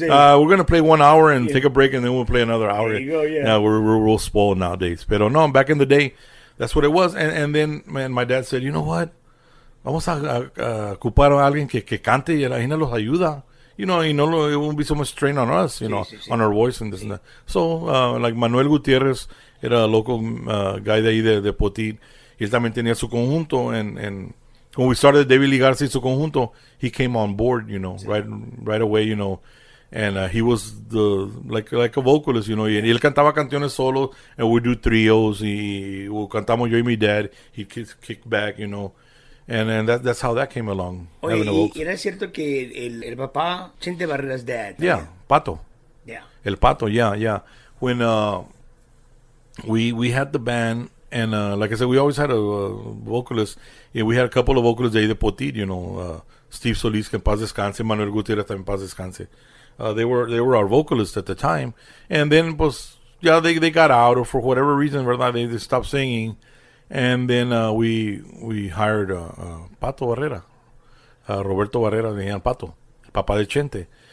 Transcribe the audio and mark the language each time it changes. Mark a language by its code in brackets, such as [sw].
[en] We're going to play 1 hour and take a break, and then we'll play another hour. There you go, yeah. We're real spoiled nowadays. [es] Pero no, [en] back in the day, that's what it was. And then, man, my dad said, you know what? [es] Vamos a ocupar a alguien que cante y la gente los ayuda. [en] You know, it won't be so much strain on us, you know, on our voice and this and that. So, like Manuel Gutierrez, [es] era [en] a local guy [es] de ahí de Potit. Y él también tenía su conjunto, [en] and when we started David Lee Garza y su conjunto, he came on board, you know, right away, you know, and he was like a vocalist, you know, [es] y él cantaba canciones solo, [en] and we do trios, [es] y cantamos yo y mi dad, [en] he kicked back, you know, and that's how that came along. [es] Oye, y era cierto que el papá, Chente Barrera's dad. [en] Yeah, Pato. Yeah. El Pato, yeah. When we had the band, and like I said, we always had a vocalist. Yeah, we had a couple of vocalists [es] de Potit, [en] you know, Steve Solis, [es] que en paz descanse, [en] Manuel Gutierrez, [es] también en paz descanse. [en] They were our vocalists at the time, and then [es] pues [en] they got out, or for whatever reason, [es] verdad, [en] they stopped singing, and then we hired Pato Herrera, Roberto Barrera, [es] de Pato, el papá de Chente.